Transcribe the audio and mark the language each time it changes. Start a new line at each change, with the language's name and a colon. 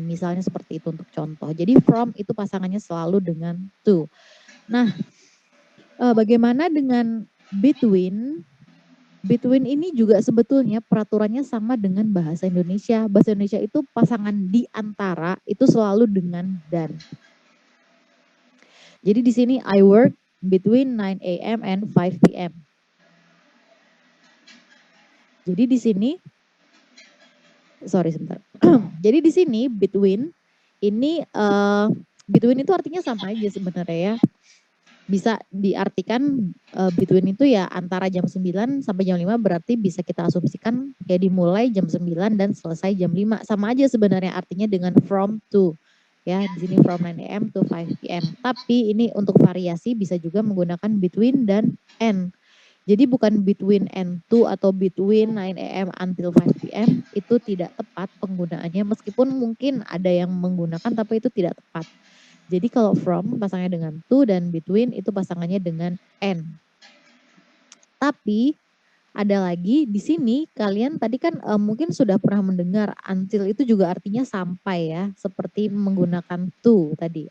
Indonesian: Misalnya seperti itu untuk contoh. Jadi from itu pasangannya selalu dengan to. Nah, bagaimana dengan between? Between ini juga sebetulnya peraturannya sama dengan bahasa Indonesia. Bahasa Indonesia itu pasangan di antara itu selalu dengan dan. Jadi di sini
English: I work between 9 a.m. and 5 p.m.
Indonesian: Jadi di sini sebentar. Jadi di sini between ini between itu artinya sama aja sebenarnya ya. Bisa diartikan between itu ya antara jam 9 sampai jam 5 berarti bisa kita asumsikan kayak dimulai jam 9 dan selesai jam 5. Sama aja sebenarnya artinya dengan from to. Ya, di sini
English: from 9 a.m. to 5 p.m.
Indonesian: Tapi ini untuk variasi bisa juga menggunakan between dan and. Jadi bukan between and to atau between 9 a.m.
English: until 5 p.m.
Indonesian: itu tidak tepat penggunaannya meskipun mungkin ada yang menggunakan tapi itu tidak tepat. Jadi kalau from pasangannya dengan to dan between itu pasangannya dengan and. Tapi ada lagi di sini kalian tadi kan mungkin sudah pernah mendengar until itu juga artinya sampai ya, seperti menggunakan to tadi.